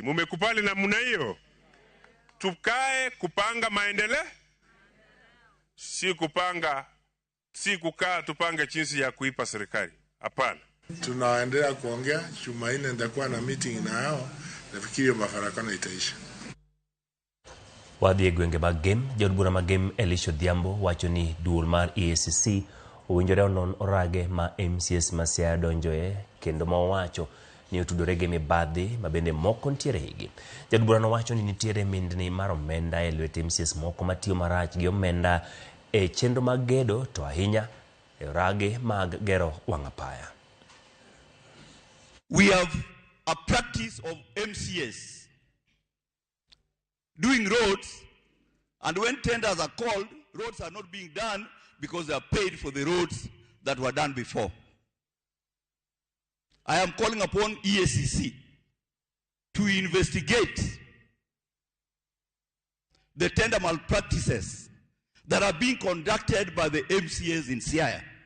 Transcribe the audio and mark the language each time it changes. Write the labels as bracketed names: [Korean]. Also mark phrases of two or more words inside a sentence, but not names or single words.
[Swahili] Mumekubali namna hiyo? Tukae kupanga maendeleo, si kukaa tupange jinsi ya kuipa serikali. Hapana. Tunaendelea kuongea, Jumanne nitakuwa na meeting na hao, nafikiri mafarakano itaisha. [Luo (Kenya and Tanzania)] Wadhi e gwenge mag game, jod bura mag game Elisha Odhiambo wacho ni duol mar EACC owinjore onon orage ma MCS ma Siaya donjoe kendo ma owacho ni otudore gi mibadhi ma bende moko ntiere higi. Jod bura no wacho ni nitiere mindni mar omenda e lwet MCS moko matiyo marach gi omenda e chenro mag gedo to ahinya e orage mag gero wang'apaya. [English] We have a practice of MCAs doing roads, and when tenders are called, roads are not being done because they are paid for the roads that were done before. I am calling upon EACC to investigate the tender malpractices that are being conducted by the MCAs in Siaya.